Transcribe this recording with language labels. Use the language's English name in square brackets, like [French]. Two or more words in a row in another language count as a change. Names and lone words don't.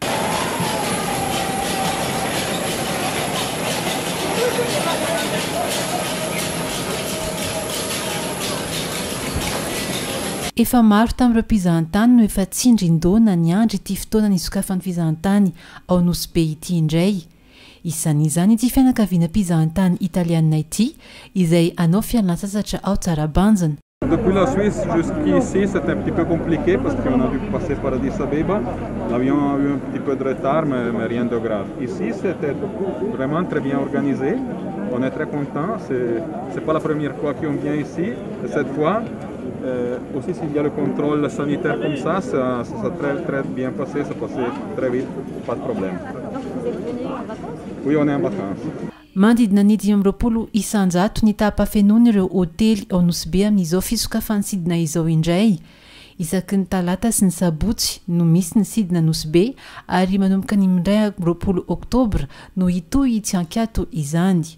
[Malagasy] Efa maro tamin'ireo mpizahantany no efa tsindrin-daona ny andro ity fotoana nisokafan'ny fizahantany ao Nosy Be ity indray. Isan'izany ity fianakaviana mpizahantany italiana ity izay hanao fialan-tsasatra ao Tsarabanjana. [French] Depuis la Suisse jusqu'ici, c'était un petit peu compliqué parce qu'on a dû passer par Addis Abeba. L'avion a eu un petit peu de retard, mais rien de grave. Ici, c'était vraiment très bien organisé. On est très content. C'est pas la première fois qu'on vient ici. Et cette fois, aussi s'il y a le contrôle sanitaire comme ça s'est très bien passé, ça passait très vite, pas de problème. Oui, on est en vacances. [Malagasy] Mandidina ny 20 isanjato ny tapafenony ireo hôtely ao Nosy Be amin'izao fisokafan'ny sidina izao indray. Isaky ny talata sy ny sabotsy no misy ny sidina Nosy Be ary manomboka ny 20 Oktobra no hitohy Tsiankiato izany.